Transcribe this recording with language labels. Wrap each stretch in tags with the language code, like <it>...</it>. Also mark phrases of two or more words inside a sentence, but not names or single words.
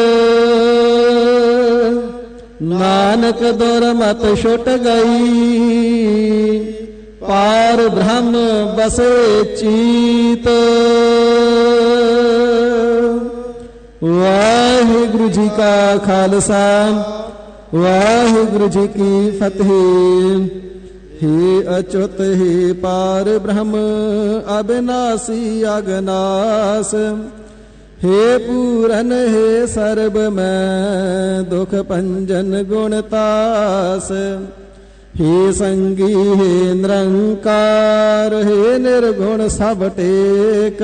<bra>ਨਾਨਕ ਦੁਰਮਤ ਛੁੱਟ ਗਈ, ਪਾਰ ਬ੍ਰਹਮ ਬਸੇ ਚੀਤ।</bra> <pa>ਵਾਹਿਗੁਰੂ ਜੀ ਕਾ ਖਾਲਸਾ, ਵਾਹਿਗੁਰੂ ਜੀ ਕੀ ਫਤਿਹ।</pa> <bra>हे अच्युत हे पार ब्रह्म अविनाशी अगनास, हे पूरन हे सर्ब मैं दुख पंजन गुणतास। हे संगी हे निरंकार, हे निर्गुण सब टेक।</bra>